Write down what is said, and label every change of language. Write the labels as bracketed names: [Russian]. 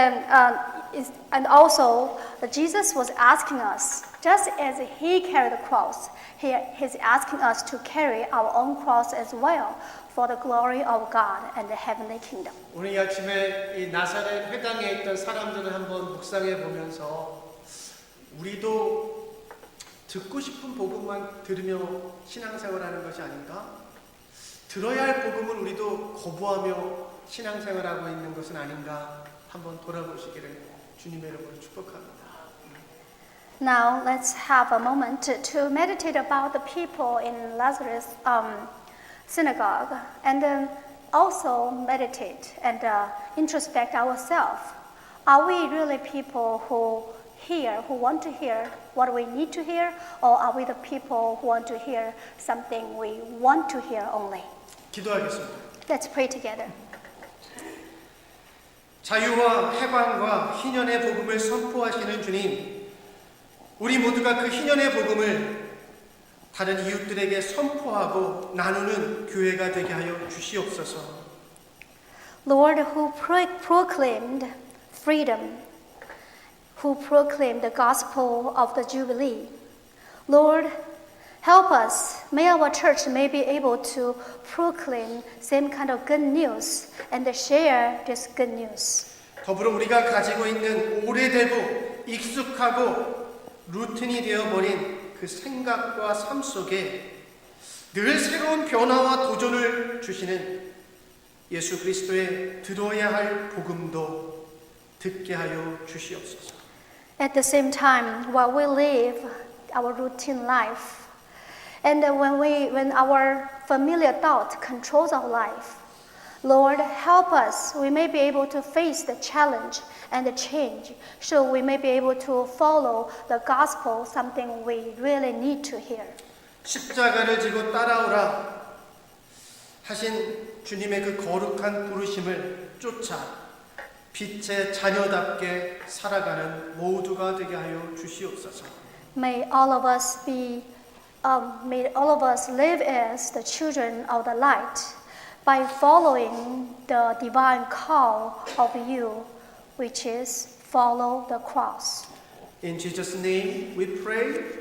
[English] And also, Jesus was asking us, just as he carried the cross, he's asking us to carry our own cross as well for the glory of God and the heavenly kingdom. [Korean] 오늘 이 아침에 이 나사렛 회당에 있던 사람들을 한번 묵상해 보면서 우리도 듣고 싶은 복음만 들으며 신앙생활하는 것이 아닌가? 들어야 할 복음을 우리도 거부하며 신앙생활하고 있는 것은 아닌가? 한번 돌아보시기를 주님의 이름으로 축복합니다. [English] Now let's have a moment to meditate about the people in Lazarus' synagogue, and then also meditate and introspect ourselves. Are we really people who want to hear what we need to hear, or are we the people who want to hear something we want to hear only? [Korean] 기도하겠습니다. [English] Let's pray together. [Korean] 자유와 해방과 희년의 복음을 선포하시는 주님, 우리 모두가 그 희년의 복음을 다른 이웃들에게 선포하고 나누는 교회가 되게 하여 주시옵소서. [English] Lord, who proclaimed freedom, who proclaimed the gospel of the Jubilee, Lord, help us. May our church may be able to proclaim same kind of good news and share this good news. [Korean] 더불어 우리가 가지고 있는 오래되고 익숙하고 루틴이 되어버린 그 생각과 삶 속에 늘 새로운 변화와 도전을 주시는 예수 그리스도의 들어야 할 복음도 듣게 하여 주시옵소서. [English] At the same time, while we live our routine life, and when our familiar thought controls our life, Lord, help us. We may be able to face the challenge and the change, so we may be able to follow the gospel, something we really need to hear. [Korean] 십자가를 지고 따라오라 하신 주님의 그 거룩한 부르심을 쫓아 빛의 자녀답게 살아가는 모두가 되게 하여 주시옵소서. [English] May all of us live as the children of the light by following the divine call of you, which is follow the cross. In Jesus' name we pray.